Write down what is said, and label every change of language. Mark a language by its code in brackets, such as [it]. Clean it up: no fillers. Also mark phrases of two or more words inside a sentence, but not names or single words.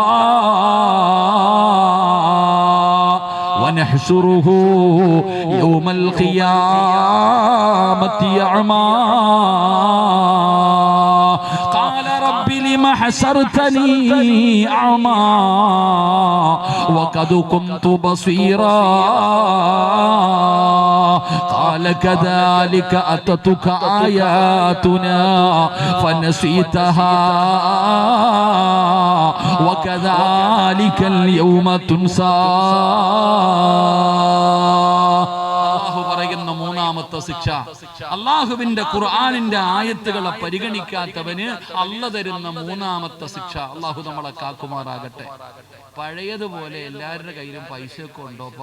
[ar] ونحشره يوم القيامة أعمى قال رب لم حشرتني أعمى وقد كنت بصيرا قال كذلك أتتك آياتنا فنسيتها وكذلك اليوم تنسى. [ml] പറയുന്ന 3ാമത്തെ ശിക്ഷ, അള്ളാഹുവിന്റെ ഖുർആനിന്റെ ആയത്തുകളെ പരിഗണിക്കാത്തവന് അള്ള തരുന്ന 3ാമത്തെ ശിക്ഷ. അള്ളാഹു നമ്മളെ കാക്കുമാറാകട്ടെ. പഴയതുപോലെ എല്ലാവരുടെ കയ്യിലും പൈസയൊക്കെ ഉണ്ടോപ്പാ?